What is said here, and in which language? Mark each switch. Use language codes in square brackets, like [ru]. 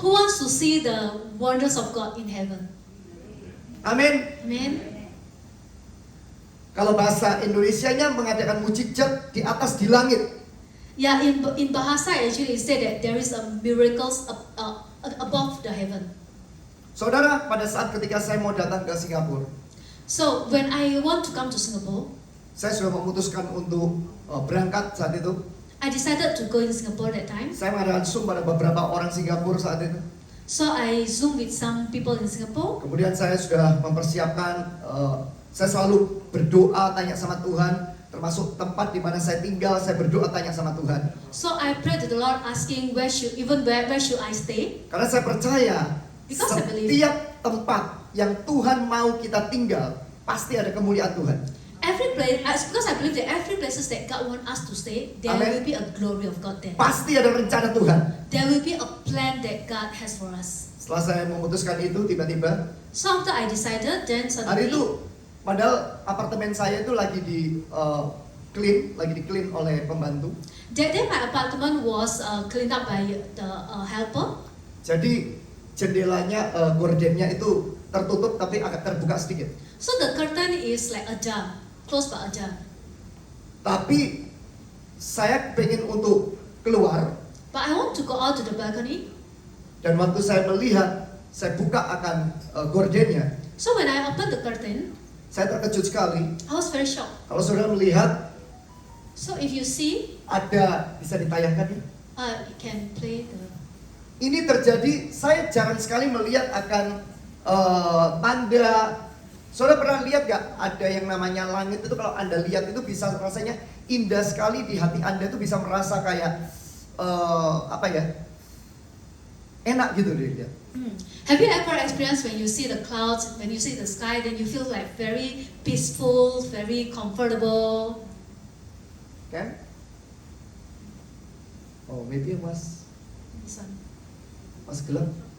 [en] Who wants to see the wonders of God in heaven? [id] Amin. [en] Amen. [id] Kalau bahasa Indonesianya mengadakan mujizat di atas di langit. [en] Yeah, in Bahasa actually it said that there is a miracles above the heaven. [id] Saudara, pada saat ketika saya mau datang ke Singapura, [en] So when I want to come to Singapore, [id] saya sudah memutuskan untuk berangkat saat itu. [en] I decided to go in Singapore that time. [id] Saya mengadakan Zoom pada beberapa orang Singapura saat itu. [en] So I Zoom with some people in Singapore. [id] Kemudian saya sudah mempersiapkan, saya selalu berdoa tanya sama Tuhan, termasuk tempat di mana saya tinggal, saya berdoa tanya sama Tuhan. [en] So I prayed to the Lord asking where should I stay? [id] Karena saya percaya [en] Because I believe. [id] setiap tempat yang Tuhan mau kita tinggal pasti ada kemuliaan Tuhan. [en] Every place, because I believe that every places that God wants us to stay, there Amen. will be a glory of God there. [id] Pasti ada rencana Tuhan. [en] There will be a plan that God has for us. [id] Setelah saya memutuskan itu, tiba-tiba [en] So after I decided, then [id] hari [en] suddenly, [id] itu, padahal apartemen saya itu lagi di clean oleh pembantu. [en] that day my apartment was cleaned up by the helper. [id] Jadi jendelanya, gordennya itu tertutup tapi agak terbuka sedikit. [en] So the curtain is like ajar, closed by ajar. [id] Tapi saya pengen untuk keluar, [en] But I want to go out to the balcony. [id] dan waktu saya melihat, saya buka akan gordennya, [en] So when I opened the curtain, [id] saya terkejut sekali. [en] I was very shocked. [id] Kalau saudara melihat, [en] So if you see, [id] ada, bisa ditayangkan ya? [en] you can play the. [id] Ini terjadi, saya jarang sekali melihat akan tanda. Saudara pernah lihat gak ada yang namanya langit itu, kalau Anda lihat itu bisa rasanya indah sekali di hati Anda, itu bisa merasa kayak apa ya, enak gitu deh ya. [en] Have you ever experienced when you see the clouds, when you see the sky, then you feel like very peaceful, very comfortable? [id] Kan? [en] Oh, maybe mas This one. [id] gelap.